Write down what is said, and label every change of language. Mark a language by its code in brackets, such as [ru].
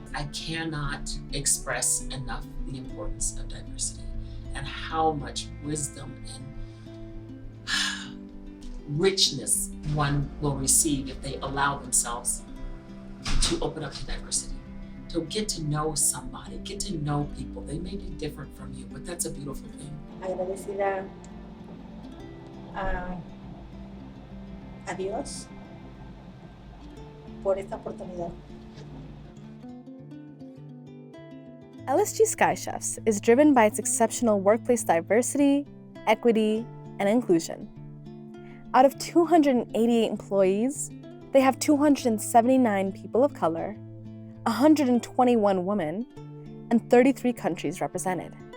[en] I cannot express enough the importance of diversity and how much wisdom and richness one will receive if they allow themselves to open up to diversity, to get to know somebody, get to know people. They may be different from you, but that's a beautiful thing. [es] Agradecida a Dios por esta oportunidad. [en] LSG Sky Chefs is driven by its exceptional workplace diversity, equity, and inclusion. Out of 288 employees, they have 279 people of color, 121 women, and 33 countries represented.